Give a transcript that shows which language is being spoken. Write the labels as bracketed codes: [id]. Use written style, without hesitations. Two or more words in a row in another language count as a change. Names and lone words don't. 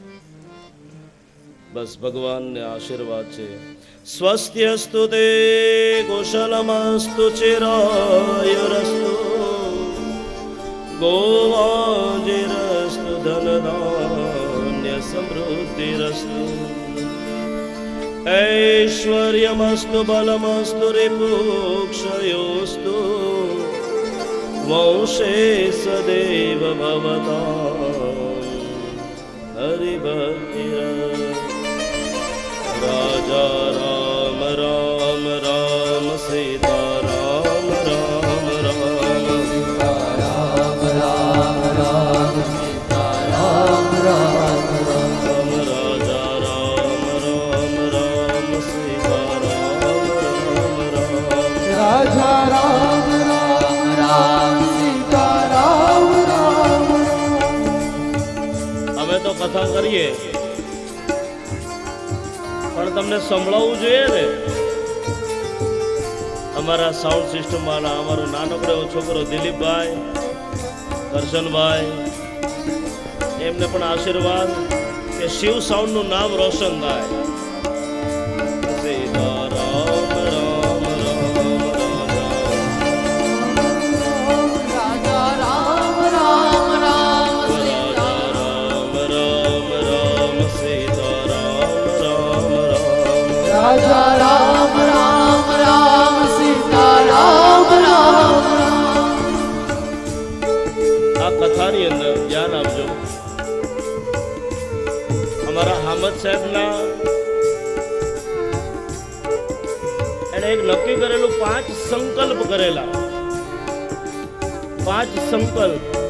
[gu] બસ ભગવાનને આશીર્વાદ છે. [sa] स्वस्त्यस्तु ते कुशलमस्तु चिरायुरस्तु गोवाजीरस्तु धनधान्य समृद्धिरस्तु ऐश्वर्यमस्तु बलमस्तु रिपुक्षयोस्तु वंशे सदैव भवतां हरिभक्तिः. [hi] राजा राम राम राम सीता राम राम राम सीता राम राम राम सीता राम राम राम राजा राम राम राम सीता राम राम राम राजा राम राम राम सीता राम राम राम. [gu] અમે તો કથા કરીએ પણ તમને સંભળાવવું જોઈએ ને. અમારા [en] sound system [gu] વાળા, અમારો નાનકડો એવો છોકરો દિલીપભાઈ, કરશનભાઈ, એમને પણ આશીર્વાદ કે શિવ સાઉન્ડ નું નામ રોશન થાય. [hi] सीता राम राम राम राजा राम राम राम सीता राम राम राम सीता राम राम राम राजा राम राम राम सीता राम राम राम. [gu] આ કથાની અંદર ધ્યાન આપજો. અમારા હામદ સાહેબના એને એક નક્કી કરેલું 5 સંકલ્પ કરેલા. 5 સંકલ્પ.